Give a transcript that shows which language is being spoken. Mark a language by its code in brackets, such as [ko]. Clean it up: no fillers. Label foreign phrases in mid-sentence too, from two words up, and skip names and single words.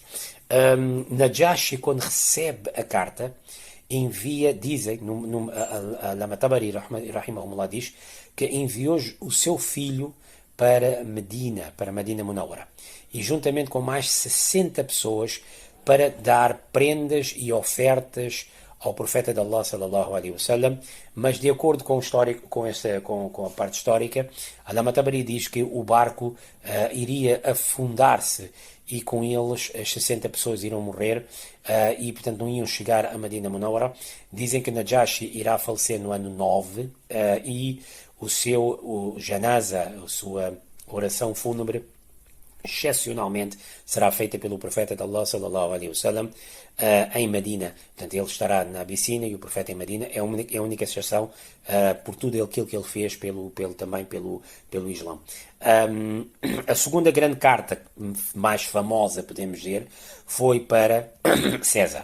[pt] Najashi, quando recebe a carta, dizem, Allama Tabari, rahimahullah, diz que enviou o seu filho para Medina Munawwara, e juntamente com mais 60 pessoas, para dar prendas e ofertas ao profeta de Allah, [ar] صلى الله عليه وسلم. [pt] Mas, de acordo com a parte histórica, Allama Tabari diz que o barco iria afundar-se, e com eles as 60 pessoas irão morrer, e portanto não iam chegar a Medina Munawwara. Dizem que Najashi irá falecer no ano 9, e o janaza, a sua oração fúnebre, excepcionalmente será feita pelo profeta de Allah [ar] صلى الله عليه وسلم [pt] em Medina. Portanto, ele estará na Abissínia e o profeta em Medina. É a única exceção por tudo aquilo que ele fez também pelo Islão. A segunda grande carta, mais famosa, podemos dizer, foi para César.